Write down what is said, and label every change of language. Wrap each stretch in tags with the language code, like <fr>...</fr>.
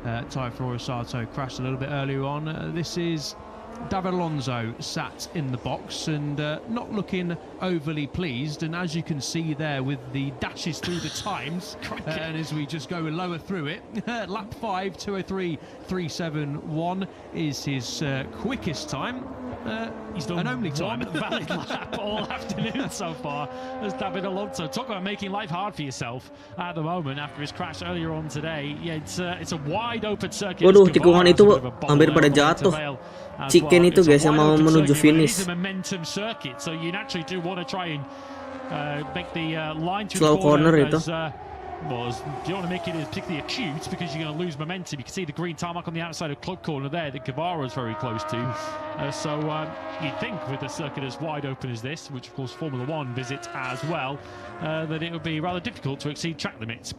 <en>Tayo Furusato crashed a little bit earlier on. This is David Alonso sat in the box and not looking overly pleased, and as you can see there with the dashes through the times, and as we just go lower through it, lap 5, 2:03.371 is his quickest time. He's done an only time. one valid lap all afternoon so far as David Alonso. Talk about making life hard for yourself at the moment after his crash earlier on today. Yeah, it's a wide open circuit.</en> <id>Waduh, tikungan itu hampir pada jatuh. Chicken itu guys yang mau menuju finish.</id> <en>It's a momentum circuit, so you naturally do want to try and make the line to slow corner</en> <id>itu.</id> <en>You don't want to make it as particularly acute because you're going to lose momentum. You can see the green tarmac on the outside of club corner there that Guevara is very close to. So you'd think with a circuit as wide open as this, which of course Formula 1 visits as well, that it would be rather difficult to exceed track limits.</en>